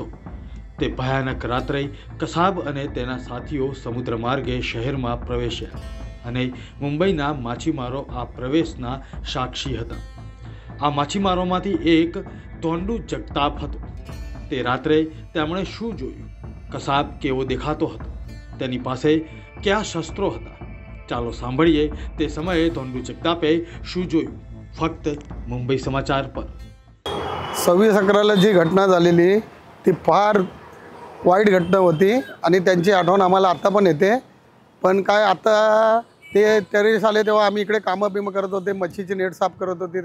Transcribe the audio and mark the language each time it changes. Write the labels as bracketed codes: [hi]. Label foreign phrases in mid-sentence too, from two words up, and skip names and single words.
[gu] તે ભયાનક રાત્રે કસાબ અને તેના સાથીઓ સમુદ્ર માર્ગે શહેરમાં પ્રવેશ્યા અને મુંબઈના માછીમારો આ પ્રવેશના સાક્ષી હતા। આ માછીમારોમાંથી એક ધોંડુ જગતાપ હતો। તે રાત્રે તેમણે શું જોયું, કસાબ કેવો દેખાતો હતો, તેની પાસે કયા શસ્ત્રો હતા, ચાલો સાંભળીએ તે સમયે ધોંડુ જગતાપે શું જોયું, [mr] फक्त मुंबई समाचार पर। 26/11ला जी घटना झालेली ती फार वाईट घटना होती आणि त्यांची आठवण आम्हाला आता पण येते। पण काय आता ते टेररिस्ट आले तेव्हा आम्ही इकडे कामं बिमं करत होते, मच्छीची नेट साफ करत होते।